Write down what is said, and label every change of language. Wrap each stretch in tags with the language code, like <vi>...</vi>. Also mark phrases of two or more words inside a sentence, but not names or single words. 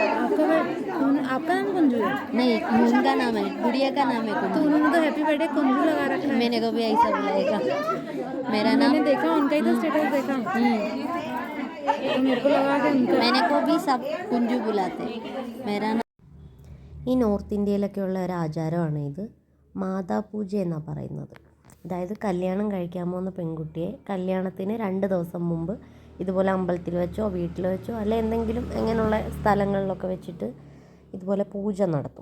<hi>आपका नाम कुंजू है? नहीं, उनका नाम है, गुड़िया का नाम है तो कुंजू। उन्होंने तो</hi> <en>happy birthday</en> <hi>कुंजू लगा रखा है। मैंने को भी ऐसा बुलाएगा। मेरा नाम मैंने देखा, उनका ही तो स्टेटस देखा, तो मेरे को लगा कि उनका। मैंने को भी सब കുഞ്ചു बुलाते मेरा नाम।</hi> <ml>ഈ നോർത്ത് ഇന്ത്യയിലൊക്കെയുള്ള ഒരു ആചാരമാണ് ഇത്. മാതാപൂജ എന്നാണ് പറയുന്നത്. അതായത് കല്യാണം കഴിക്കാൻ പോകുന്ന പെൺകുട്ടിയെ കല്യാണത്തിന് 2 ദിവസം മുമ്പ് ഇതുപോലെ അമ്പലത്തിൽ വെച്ചോ വീട്ടിൽ വെച്ചോ അല്ലെ എന്തെങ്കിലും ഇങ്ങനെയുള്ള സ്ഥലങ്ങളിലൊക്കെ വെച്ചിട്ട് ഇതുപോലെ പൂജ നടത്തും.</ml>